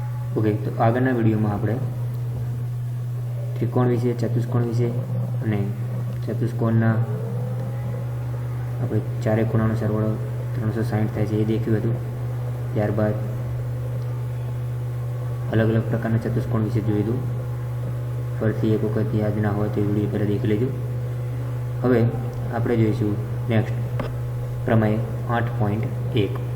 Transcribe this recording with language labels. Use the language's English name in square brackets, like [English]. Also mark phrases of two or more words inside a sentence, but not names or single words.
[Gujarati] ઓકે, તો આગળના વિડિયોમાં આપણે ત્રિકોણ વિષે, ચતુષ્કોણ વિષે અને ચતુષ્કોણના આપણે ચારે ખૂણાનો સરવાળો 360 થાય છે એ દેખ્યું હતું। ત્યારબાદ અલગ અલગ પ્રકારના ચતુષ્કોણ વિશે જોયું હતું। ફરીથી એક વખત યાદ ના હોય તો વિડીયો પહેલાં દેખી લેજો। હવે આપણે જોઈશું નેક્સ્ટ પ્રમેય 8.1।